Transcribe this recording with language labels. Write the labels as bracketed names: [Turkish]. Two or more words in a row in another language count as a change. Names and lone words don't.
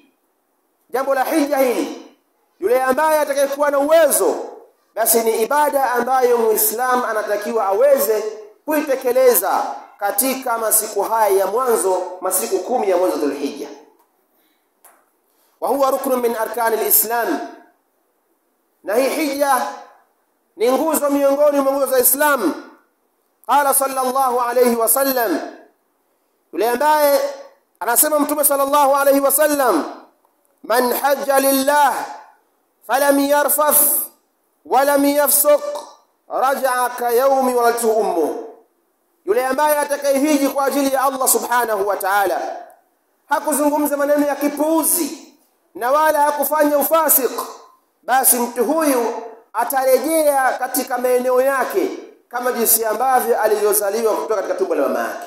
[Swahili] Jambo la hija hili, yule ambaye atakayekuwa na uwezo, basi ni ibada ambayo Muislamu anatakiwa aweze kuitekeleza katika masiku haya ya mwanzo, masiku 10 ya mwezi wa Dhulhijja. [Arabic] وهو ركن من أركان الإسلام, [Swahili] na hii hija ni nguzo miongoni mwa nguzo za Islam. [Arabic] قال صلى الله عليه وسلم, [Swahili] yule ambaye anasema Mtume [Arabic] صلى الله عليه وسلم، من حج لله فلم يرفث ولم يفسق رجع كيوم ولدته أمه, [Swahili] yule ambaye atakayehiji kwa ajili ya Allah [Arabic] سبحانه وتعالى, [Swahili] hakuzungumza maneno ya kipuuzi na wala hakufanya ufasik, basi mtu huyu atarejea katika maeneo yake kama jinsi ambavyo alivyozaliwa kutoka katika tumbo la mama yake.